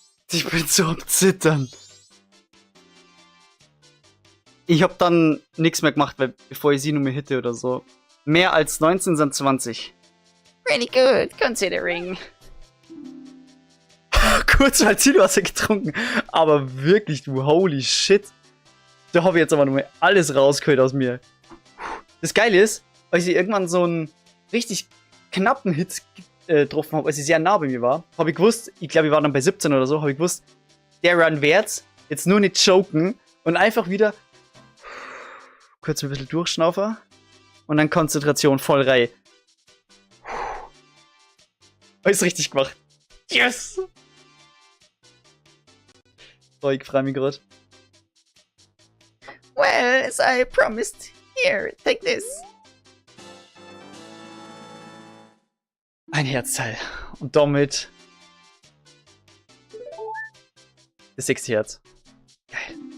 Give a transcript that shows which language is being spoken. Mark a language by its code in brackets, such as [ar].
[de] Ich bin so am Zittern. Ich hab dann nichts mehr gemacht, weil, bevor ich sie nur mehr hitte oder so. Mehr als 19 sind 20. [en] Pretty good, considering. [de] Kurz mal Zielwasser getrunken. Aber wirklich, du [en] holy shit. [de] Da habe ich jetzt aber nur mehr alles rausgeholt aus mir. Das Geile ist, als ich irgendwann so einen richtig knappen Hit getroffen habe, als ich sehr nah bei mir war, habe ich gewusst, ich glaube, ich war dann bei 17 oder so, habe ich gewusst, der Run wär's, jetzt nur nicht choken und einfach wieder kurz ein bisschen durchschnaufen und dann Konzentration voll rein. Alles richtig gemacht. Yes! Oh, ich freue mich gerade. [en] Well, as I promised, here, take this. [de] Ein Herzteil. Und damit das 6. Herz. Geil.